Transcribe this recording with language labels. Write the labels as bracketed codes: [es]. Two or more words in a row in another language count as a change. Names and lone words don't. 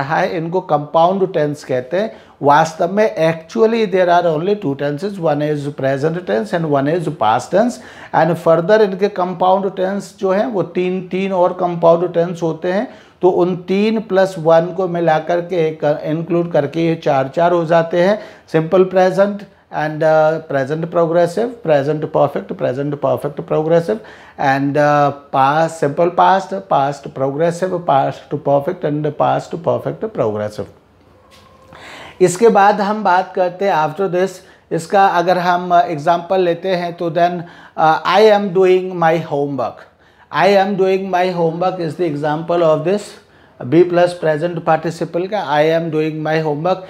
[en] इनको compound tense [hi] कहते हैं। वास्तव में [en] actually there are only two tenses, one is present tense and one is past tense. and further [hi] इनके [en] compound tense [hi] जो हैं वो तीन और [en] compound tense [hi] होते हैं, तो उन 3 + 1 को मिलाकर के इंक्लूड करके ये 4 हो जाते हैं। [en] simple present and present progressive, present perfect progressive, and past simple past, past progressive, past perfect and past perfect progressive। [hi] इसके बाद हम बात करते हैं [en] after this, [hi] इसका अगर हम एग्जांपल लेते हैं तो [en] then I am doing my homework, I am doing my homework is the example of this be plus present participle [hi] का [en] I am doing my homework.